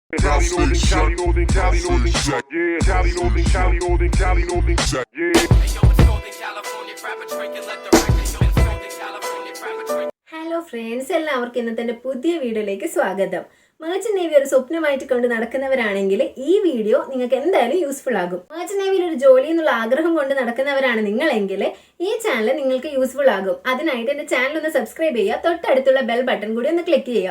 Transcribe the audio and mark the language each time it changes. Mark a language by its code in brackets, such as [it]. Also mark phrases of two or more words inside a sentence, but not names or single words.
[en] Cali Northern, Cali Northern, Cali Northern, yeah. Cali Northern, Cali Northern, Cali Northern, yeah. Hey yo, it's Northern California, grab a drink and let the record show. It's Northern California, grab a drink. Hello friends, [ml] എല്ലാവർക്കും ഇന്നത്തെ പുതിയ വീഡിയോയിലേക്ക് സ്വാഗതം. മെർച്ചന്റ് നേവി ഒരു സ്വപ്നമായിട്ട് കൊണ്ട് നടക്കുന്നവരാണെങ്കിൽ ഈ വീഡിയോ നിങ്ങൾക്ക് എന്തായാലും യൂസ്ഫുൾ ആകും. മെർച്ചന്റ് നേവിയിൽ ഒരു ജോലി എന്നുള്ള ആഗ്രഹം കൊണ്ട് നടക്കുന്നവരാണ് നിങ്ങളെങ്കിൽ ഈ ചാനൽ നിങ്ങൾക്ക് യൂസ്ഫുൾ ആകും. അതിനായിട്ട് എൻ്റെ ചാനൽ ഒന്ന് സബ്സ്ക്രൈബ് ചെയ്യുക, തൊട്ടടുത്തുള്ള [en] bell button [ml] കൂടി ഒന്ന് ക്ലിക്ക് ചെയ്യുക.